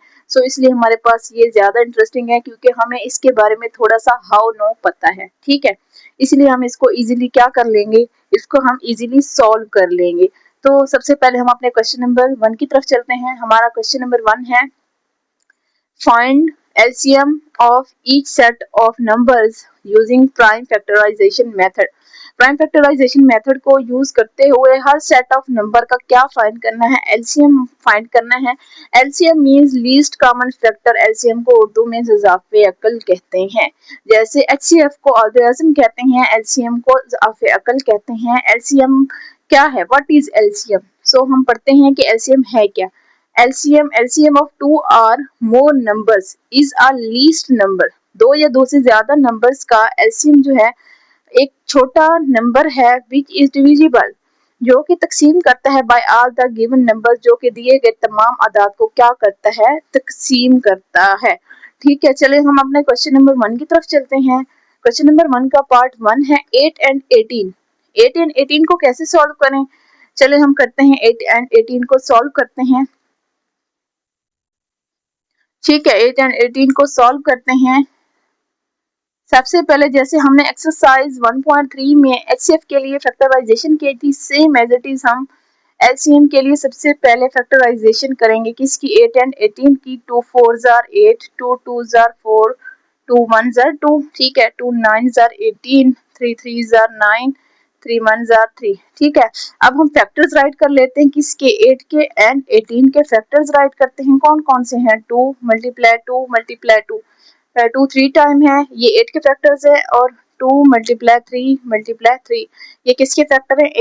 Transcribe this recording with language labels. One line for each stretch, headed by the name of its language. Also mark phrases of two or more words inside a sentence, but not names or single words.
Hindi: सो इसलिए हमारे पास ये ज्यादा इंटरेस्टिंग है क्योंकि हमें इसके बारे में थोड़ा सा हाउ नो पता है। ठीक है, इसलिए हम इसको इजीली क्या कर लेंगे, इसको हम इजीली सॉल्व कर लेंगे। तो सबसे पहले हम अपने क्वेश्चन नंबर 1 की तरफ चलते हैं। हमारा क्वेश्चन नंबर 1 है
English: find LCM of each set of numbers using prime factorization method.
Hindi: प्राइम फैक्टराइजेशन मेथड को यूज करते हुए हर सेट ऑफ नंबर का क्या फाइंड करना है, एलसीएम फाइंड करना है। एलसीएम
English: means least common factor.
Hindi: एलसीएम को उर्दू में इजाफे अकल कहते हैं। जैसे एचसीएफ को ऑर्गेनिज्म कहते हैं, एलसीएम को इजाफे अकल कहते हैं। एलसीएम क्या है?
English: what is LCM?
Hindi: सो हम पढ़ते हैं कि एलसीएम है क्या।
English: LCM of two or more numbers is a least number।
Hindi: दो या दो से ज्यादा नंबर्स का LCM जो है एक छोटा नंबर है
English: which is divisible,
Hindi: जो कि तकसीम करता है
English: by all the given numbers,
Hindi: जो कि दिए गए तमाम अदाद को क्या करता है? तकसीम करता है। ठीक है, चलिए हम अपने क्वेश्चन नंबर 1 की तरफ चलते हैं। क्वेश्चन नंबर 1 का पार्ट 1 है 8 and 18। 8 and 18 को कैसे सॉल्व करें? चलिए हम करते हैं 8 and 18 को सॉल्व करते हैं। ठीक है, 8 and 18 को सॉल्व करते हैं। सबसे पहले जैसे हमने एक्सरसाइज 1.3 में एचसीएफ के लिए फैक्टराइजेशन की थी,
English: same as it is
Hindi: हम एलसीएम के लिए सबसे पहले फैक्टराइजेशन करेंगे। किसकी? 8 and 18 की।
English: 2 4s are 8, 2 2s are 4, 2 1s are 2।
Hindi: ठीक है,
English: 2 9s are 18, 3 3s are 9, 3 1s are 3।
Hindi: ठीक है, अब हम फैक्टर्स राइट कर लेते हैं। किसके? 8 के एंड 18 के फैक्टर्स राइट करते हैं। कौन कौन से हैं? 2 मल्टीप्लाई 2 मल्टीप्लाई 2, 2 3 टाइम है, ये 8 के फैक्टर्स है। और 2 मल्टीप्लाई 3 मल्टीप्लाई 3, ये किसके फैक्टर है?